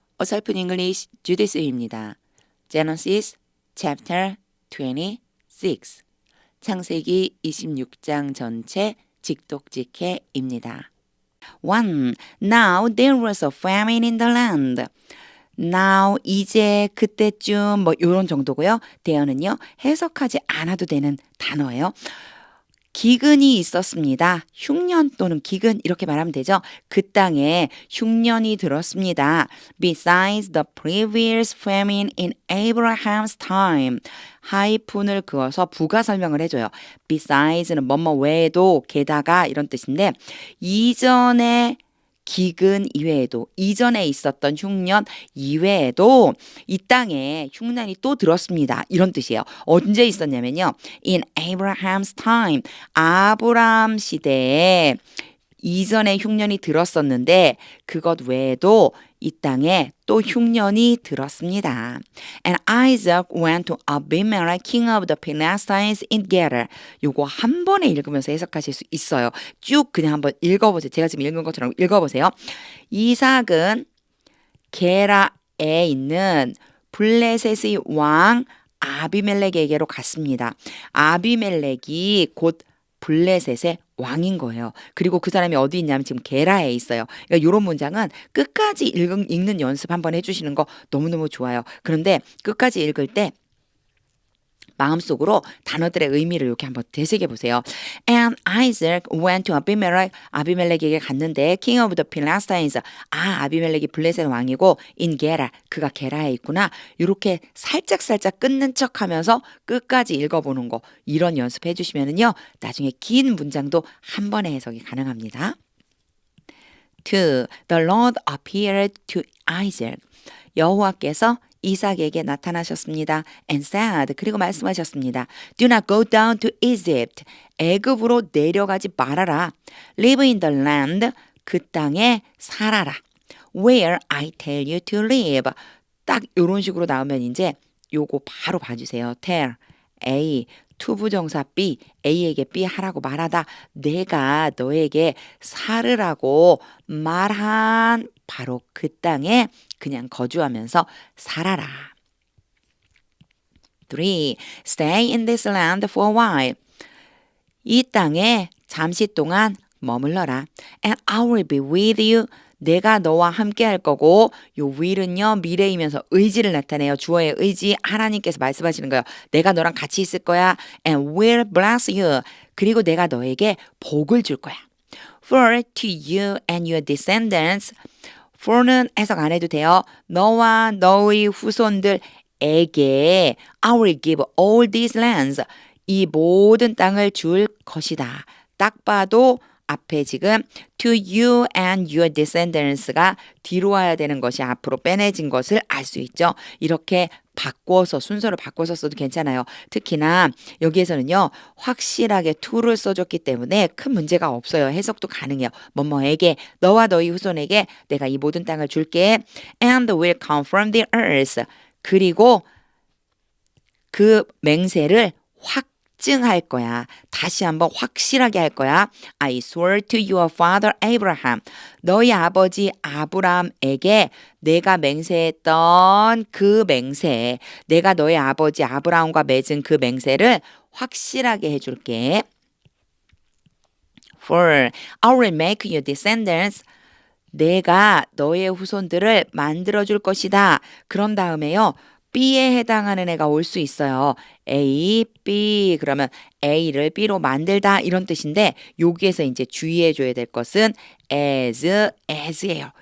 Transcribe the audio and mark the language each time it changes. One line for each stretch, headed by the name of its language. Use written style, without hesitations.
Korean: 어설픈 잉글리시 주디스입니다.
English: Genesis chapter 26
Korean: 창세기 26장 전체 직독직해입니다. 1.
English: Now there was a famine in the land.
Korean: Now 이제 그때쯤 뭐 이런 정도고요. there는요 해석하지 않아도 되는 단어예요. 기근이 있었습니다. 흉년 또는 기근 이렇게 말하면 되죠. 그 땅에 흉년이 들었습니다.
English: Besides the previous famine in Abraham's time.
Korean: 하이픈을 그어서 부가 설명을 해줘요. Besides,는 뭐뭐 외에도 게다가 이런 뜻인데 이전에 기근 이외에도 이전에 있었던 흉년 이외에도 이 땅에 흉년이 또 들었습니다. 이런 뜻이에요. 언제 있었냐면요.
English: In Abraham's time.
Korean: 아브람 시대에 이전에 흉년이 들었었는데 그것 외에도 이 땅에 또 흉년이 들었습니다.
English: And Isaac went to Abimelech, king of the Philistines in Gerar.
Korean: 요거 한 번에 읽으면서 해석하실 수 있어요. 쭉 그냥 한번 읽어보세요. 제가 지금 읽은 것처럼 읽어보세요. 이삭은 게라에 있는 블레셋의 왕 아비멜렉에게로 갔습니다. 아비멜렉이 곧 블레셋의 왕인 거예요. 그리고 그 사람이 어디 있냐면 지금 게라에 있어요. 그러니까 이런 문장은 끝까지 읽는 연습 한번 해주시는 거 너무너무 좋아요. 그런데 끝까지 읽을 때 마음속으로 단어들의 의미를 이렇게 한번 되새겨 보세요.
English: And Isaac went to Abimelech.
Korean: 아비멜렉에게 갔는데
English: King of the Philistines.
Korean: 아비멜렉이 블레셋 왕이고
English: in Gerar.
Korean: 그가 게라에 있구나. 이렇게 살짝살짝 끊는 척하면서 끝까지 읽어보는 거. 이런 연습해 주시면은요. 나중에 긴 문장도 한 번에 해석이 가능합니다. 2.
English: The Lord appeared to Isaac.
Korean: 여호와께서 이삭에게 나타나셨습니다.
English: And said,
Korean: 그리고 말씀하셨습니다.
English: Do not go down to Egypt.
Korean: 애굽으로 내려가지 말아라.
English: Live in the land.
Korean: 그 땅에 살아라.
English: Where I tell you to live.
Korean: 딱 이런 식으로 나오면 이제 요거 바로 봐주세요. tell, A, 투부정사 B, A에게 B 하라고 말하다. 내가 너에게 살으라고 말한 바로 그 땅에 그냥 거주하면서 살아라. 3.
English: Stay in this land for a while.
Korean: 이 땅에 잠시 동안 머물러라.
English: And I will be with you.
Korean: 내가 너와 함께 할 거고 요 will은요 미래이면서 의지를 나타내요. 주어의 의지 하나님께서 말씀하시는 거예요. 내가 너랑 같이 있을 거야.
English: And will bless you.
Korean: 그리고 내가 너에게 복을 줄 거야.
English: For to you and your descendants.
Korean: for는 해석 안 해도 돼요. 너와 너의 후손들에게
English: I will give all these lands.
Korean: 이 모든 땅을 줄 것이다. 딱 봐도 앞에 지금
English: to you and your descendants
Korean: 가 뒤로 와야 되는 것이 앞으로 빼내진 것을 알 수 있죠. 이렇게 바꿔서 순서를 바꿔서 써도 괜찮아요. 특히나 여기에서는요. 확실하게 to를 써줬기 때문에 큰 문제가 없어요. 해석도 가능해요. 뭐뭐에게 너와 너희 후손에게 내가 이 모든 땅을 줄게.
English: And will confirm the earth.
Korean: 그리고 그 맹세를 확증할 거야. 다시 한번 확실하게 할 거야.
English: I swear to your father Abraham.
Korean: 너희 아버지 아브람에게 내가 맹세했던 그 맹세, 내가 너희 아버지 아브라함과 맺은 그 맹세를 확실하게 해줄게.
English: For I will make your descendants.
Korean: 내가 너의 후손들을 만들어줄 것이다. 그런 다음에요. B에 해당하는 애가 올 수 있어요. A, B 그러면 A를 B로 만들다 이런 뜻인데 여기에서 이제 주의해줘야 될 것은 as예요.